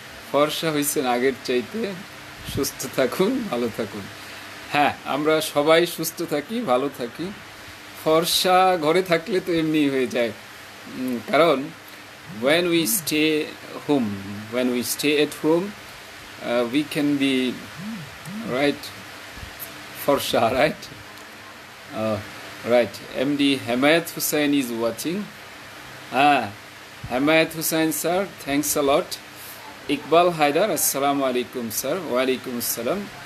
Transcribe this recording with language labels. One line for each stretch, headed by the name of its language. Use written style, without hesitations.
Bangla: ফর্সা হয়েছেন আগের চাইতে, সুস্থ থাকুন, ভালো থাকুন। হ্যাঁ, আমরা সবাই সুস্থ থাকি, ভালো থাকি। ফর্সা ঘরে থাকলে তো এমনি হয়ে যায়, কারণ
English: when we stay home, when we stay at home, we can be right ফর্সা, right? Right. MD Hamayat Hussain is watching. Hamayat Hussain sir, thanks a lot.
Bangla: Iqbal Haider, আসসালামু আলাইকুম স্যার। ওয়ালাইকুম আসসালাম।